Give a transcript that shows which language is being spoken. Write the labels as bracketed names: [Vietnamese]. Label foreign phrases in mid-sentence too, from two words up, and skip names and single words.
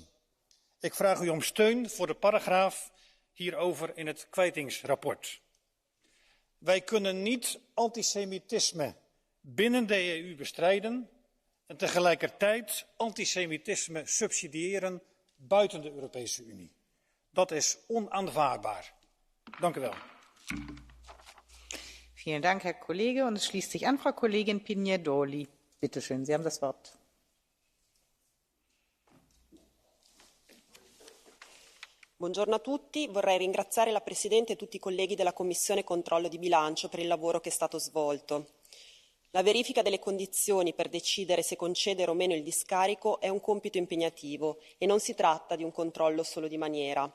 [Dutch] Ik vraag u om steun voor de paragraaf hierover in het kwijtingsrapport. wij kunnen niet antisemitisme binnen de EU bestrijden en tegelijkertijd antisemitisme subsidiëren buiten de Europese Unie. Dat is onaanvaardbaar. Dank u wel. [German] Vielen Dank, Herr Kollege. Und es schließt sich an Frau Kollegin Pignedoli. Bitte schön, Sie haben das Wort. [Italian] Buongiorno a tutti, vorrei ringraziare la Presidente e tutti i colleghi della Commissione Controllo di Bilancio per il lavoro che è stato svolto. La verifica delle condizioni per decidere se concedere o meno il discarico è un compito impegnativo e non si tratta di un controllo solo di maniera.